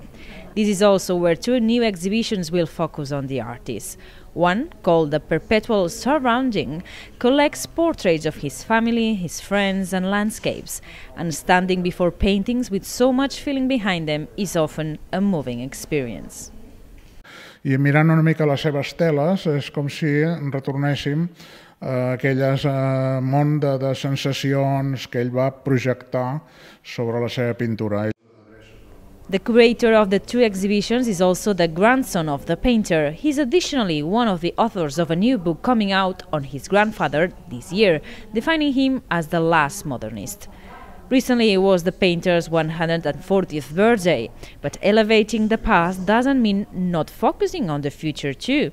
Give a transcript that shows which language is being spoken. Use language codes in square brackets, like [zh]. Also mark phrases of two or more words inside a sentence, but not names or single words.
[en] This is also where 2 new exhibitions will focus on the artist. One, called The Perpetual Surrounding, collects portraits of his family, his friends and landscapes, and standing before paintings with so much feeling behind them is often a moving experience. [ca] I mirant una mica les seves teles és com si retornéssim a aquelles món de sensacions que ell va projectar sobre la seva pintura. [en] The curator of the 2 exhibitions is also the grandson of the painter. He is additionally one of the authors of a new book coming out on his grandfather this year, defining him as the last modernist. Recently it was the painter's 140th birthday, but elevating the past doesn't mean not focusing on the future too.